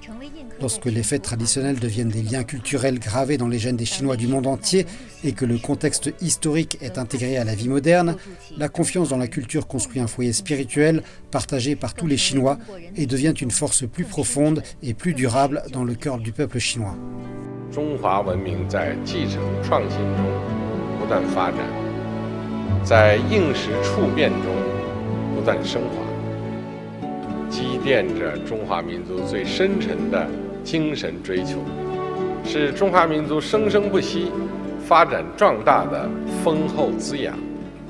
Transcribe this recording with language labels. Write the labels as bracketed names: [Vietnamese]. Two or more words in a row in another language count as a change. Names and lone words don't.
[French] Lorsque les fêtes traditionnelles deviennent des liens culturels gravés dans les gènes des Chinois du monde entier et que le contexte historique est intégré à la vie moderne, la confiance dans la culture construit un foyer spirituel partagé par tous les Chinois et devient une force plus profonde et plus durable dans le cœur du peuple chinois. [Chinese] 中华文明在继承创新中不断发展，在应时处变中不断升华，积淀着中华民族最深沉的精神追求，是中华民族生生不息、发展壮大的丰厚滋养。